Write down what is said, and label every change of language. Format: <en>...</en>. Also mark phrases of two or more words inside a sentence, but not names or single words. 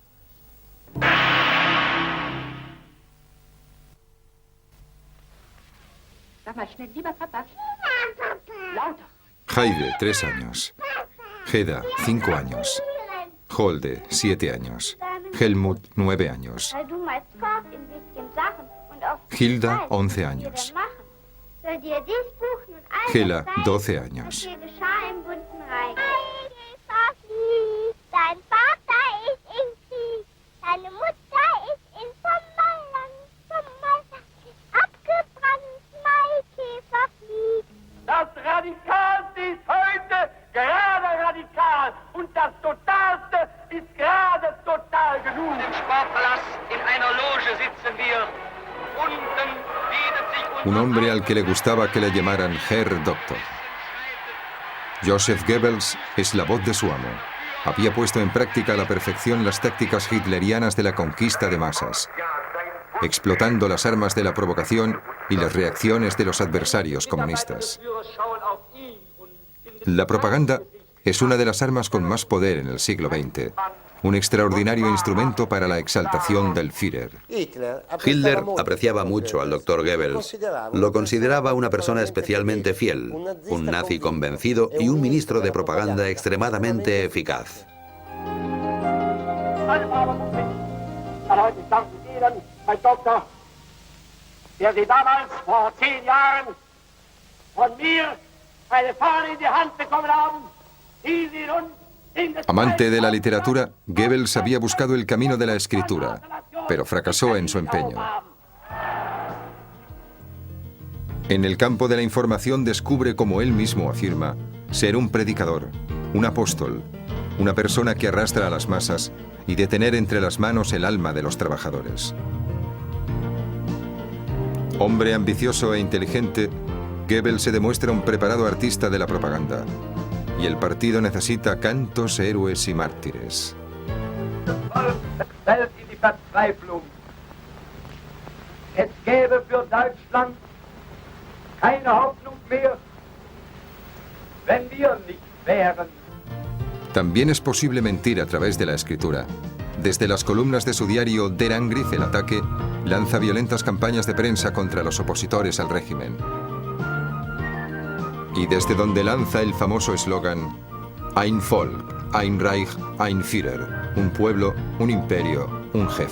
<es>Heide, 3 años. Heda, 5 años. Holde, 7 años. Helmut, 9 años. Hilda, 11 años. Hela, 12 años.</es> <de>Das Radikal ist heute gerade radikal und das Totalste ist gerade total genug. Im Sportpalast in einer Loge sitzen wir. Unten bietet sich</de> <es>Un hombre al que le gustaba que le llamaran</es> <de>Herr Doktor.</de> <es>Joseph Goebbels es la voz de su amo. Había puesto en práctica a la perfección las tácticas hitlerianas de la conquista de masas, explotando las armas de la provocación y las reacciones de los adversarios comunistas. La propaganda es una de las armas con más poder en el siglo XX, un extraordinario instrumento para la exaltación del Führer. Hitler apreciaba mucho al Dr. Goebbels. Lo consideraba una persona especialmente fiel, un nazi convencido y un ministro de propaganda extremadamente eficaz.</es> <de>Mein Doktor, der Sie damals vor 10 Jahren von mir eine Fahne in die Hand bekommen haben, die Sie nun in das</de> <es>Amante de la literatura, Goebbels había buscado el camino de la escritura, pero fracasó en su empeño. En el campo de la información descubre, como él mismo afirma, ser un predicador, un apóstol, una persona que arrastra a las masas y de tener entre las manos el alma de los trabajadores. Hombre ambicioso e inteligente, Goebbels se demuestra un preparado artista de la propaganda. Y el partido necesita cantos, héroes y mártires.</es> <de>Es gäbe für Deutschland keine Hoffnung mehr, wenn wir nicht wären.</de> <es>También es posible mentir a través de la escritura. Desde las columnas de su diario Der Angriff, el ataque, lanza violentas campañas de prensa contra los opositores al régimen. Y desde donde lanza el famoso eslogan</es> <de>Ein Volk, ein Reich, ein Führer,</de> <es>un pueblo, un imperio, un jefe.</es>